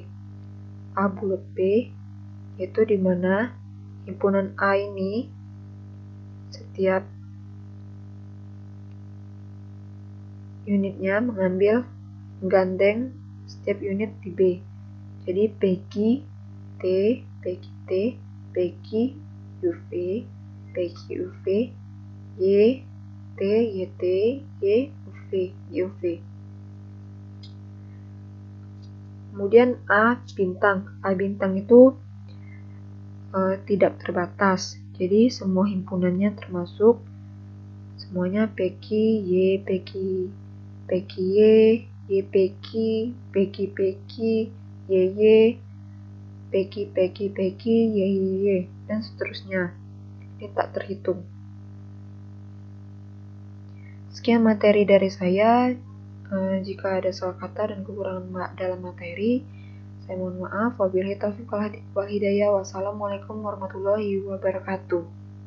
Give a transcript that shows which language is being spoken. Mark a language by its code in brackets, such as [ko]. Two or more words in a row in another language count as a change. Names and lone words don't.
[id] A bulat B, yaitu dimana himpunan A ini setiap unitnya menggandeng setiap unit di B. Jadi PQ T, PQ T, PQ UV, PQ UV, Y T, YT, Y UV, UV. Kemudian A bintang itu tidak terbatas. Jadi semua himpunannya termasuk semuanya PQ, Y, PQ, PQ Y, Y PQ, PQ PQ, Y Y, PQ PQ PQ, Y Y Y, dan seterusnya. Ini tak terhitung. Sekian materi dari saya. Jika ada salah kata dan kekurangan dalam materi, saya mohon maaf. [ar] وبالله التوفيق والهداية. والسلام عليكم ورحمة الله وبركاته.